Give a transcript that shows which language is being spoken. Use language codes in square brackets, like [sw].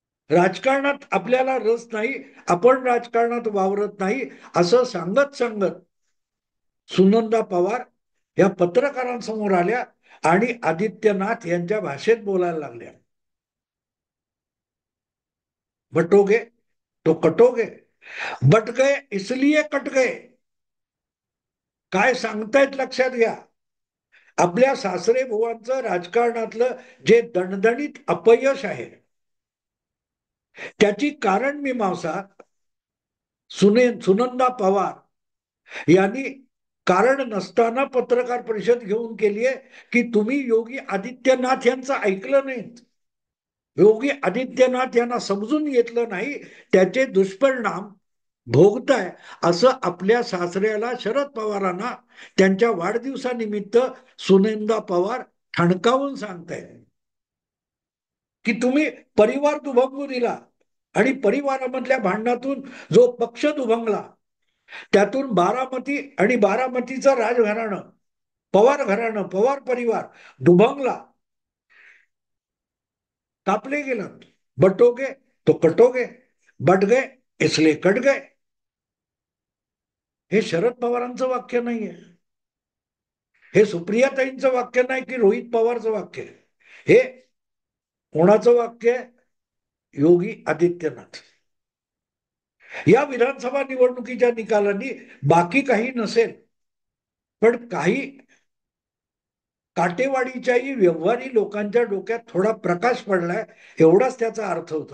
[mr] राजकारणात आपल्याला रस नाही, आपण राजकारणात वावरत नाही असं सांगत सांगत सुनंदा पवार या पत्रकारांसमोर आल्या आणि आदित्यनाथ यांच्या भाषेत बोलायला लागल्या. [hi] बटोगे तो कटोगे, बट गए इसलिए कट गए. [mr] काय सांगतायत लक्षात घ्या. आपल्या सासरे बुवांचं राजकारणातलं जे दणदणीत अपयश आहे त्याची कारण मीमांसा सुनंदा पवार यांनी कारण नसताना पत्रकार परिषद घेऊन केली आहे की तुम्ही योगी आदित्यनाथ यांचं ऐकलं नाहीत, योगी आदित्यनाथ यांना समजून घेतलं नाही, त्याचे दुष्परिणाम भोगताय असं आपल्या सासऱ्याला शरद पवारांना त्यांच्या वाढदिवसानिमित्त सुनंदा पवार ठणकावून सांगताय की तुम्ही परिवार दुभंगू दिला आणि परिवारामधल्या भांडणातून जो पक्ष दुभंगला त्यातून बारामती आणि बारामतीचं राजघराणं, पवार घराणं, पवार परिवार दुभंगला, कापले गेलं. [hi] बटोगे तो कटोगे, बट गए इसलिए कट गए. [mr] हे शरद पवारांचं वाक्य नाहीये, हे सुप्रियाताईंचं वाक्य नाही की रोहित पवारचं वाक्य आहे. हे कोणाचं वाक्य आहे? योगी आदित्यनाथ. या विधानसभा निवडणुकीच्या निकालांनी बाकी काही नसेल, पण काही काटेवाडीच्याही व्यवहारी लोकांच्या डोक्यात थोडा प्रकाश पडलाय एवढाच त्याचा अर्थ होतो.